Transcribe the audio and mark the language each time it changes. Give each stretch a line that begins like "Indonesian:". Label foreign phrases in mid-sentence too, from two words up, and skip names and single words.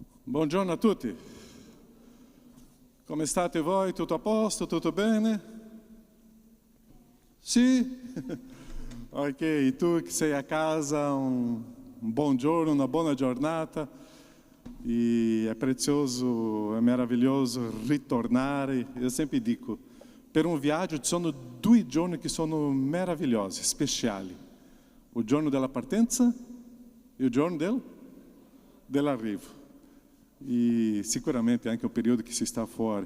Italian: Buongiorno a tutti. Come state voi? Tutto a posto? Tutto bene? Sì? Ok, tu que sei a casa, bom giorno, una buona giornata.
Portuguese: E é precioso, é
Italian: meraviglioso ritornare.
Portuguese: Eu sempre dico,
Italian: per un viaggio ci sono 2 giorni che sono meravigliosi, speciali. O giorno della partenza e o giorno dell'arrivo. E sicuramente anche o periodo che si sta fuori.